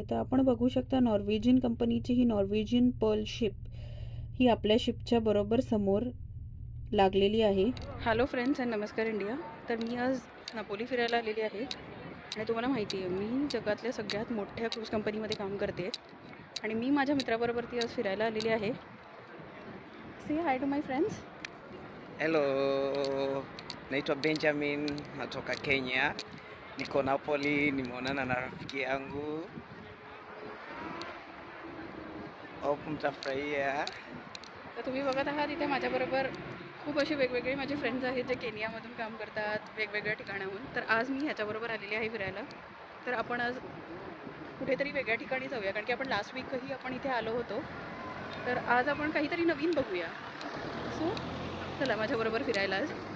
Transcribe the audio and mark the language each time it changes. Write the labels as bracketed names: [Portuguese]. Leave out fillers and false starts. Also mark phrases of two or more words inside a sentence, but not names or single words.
[Marathi] तर आपण बघू शकता नॉर्वेजियन कंपनीची ही नॉर्वेजियन पर्ल शिप ही आपल्या शिपच्या बरोबर समोर लागलेली आहे. [English] Hello friends and [Marathi] नमस्कार इंडिया. तर मी आज नापोली फिरायला आलेली आहे आणि तुम्हाला माहिती आहे मी जगातल्या सगळ्यात मोठ्या क्रूज कंपनीमध्ये काम करते आणि मी माझ्या मित्राबरोबर ती आज फिरायला आलेली आहे. [English] say hi to my friends. [Swahili] Hello, naitwa Benjamin, natoka Kenya. Niko Napoli, nimeonana na rafiki yangu. Hope mtafurahia. [Marathi] तर तुम्ही बघत आहात इथे माझ्याबरोबर खूप असे वेगवेगळे माझे फ्रेंड्स आहेत जे केनियामधून काम करतात वेगवेगळ्या ठिकाणाहून. तर आज मी ह्याच्याबरोबर आलेली आहे फिरायला. तर आपण आज कुठेतरी वेगळ्या ठिकाणी जाऊया कारण की आपण [English] last week [Marathi] आपण इथे आलो होतो. तर आज आपण काहीतरी नवीन बघूया. सो चला माझ्याबरोबर फिरायला आज.